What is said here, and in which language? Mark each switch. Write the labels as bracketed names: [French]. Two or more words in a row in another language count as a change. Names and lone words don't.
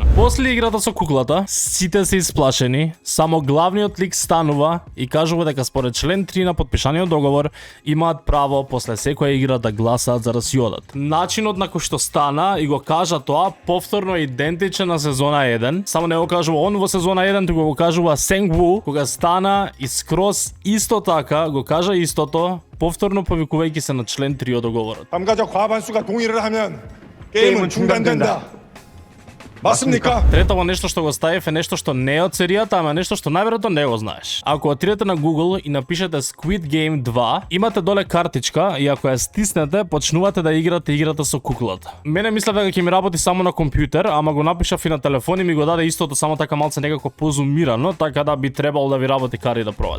[Macedonian] После играта со куклата, сите се исплашени, само главниот лик станува и кажува дека според член 3 на подпишаниот договор имаат право после секоја игра да гласаат за да си одат. Начинот на кој што стана и го кажа тоа повторно е идентичен на сезона 1, само не го кажува он во сезона 1, туку го кажува Сенгву кога стана и скрос исто така го кажа истото, повторно повикувајќи се на член 3 од договорот. [Korean] 참가자 과반수가 동의를 하면 게임은 중단된다. 맞습니까? [Macedonian] Третово нешто што го ставив е нешто што не е од серијата, ама нешто што најверојатно не го знаеш. Ако отидете на Google и напишете Squid Game 2, имате доле картичка и ако ја стиснете, почнувате да играте играта со куклата. Мене мислев дека ќе ми работи само на компјутер, ама го напишав и на телефон и ми го даде истото, само така малце некако позумирано, така да би требало да ви работи кари да пробате.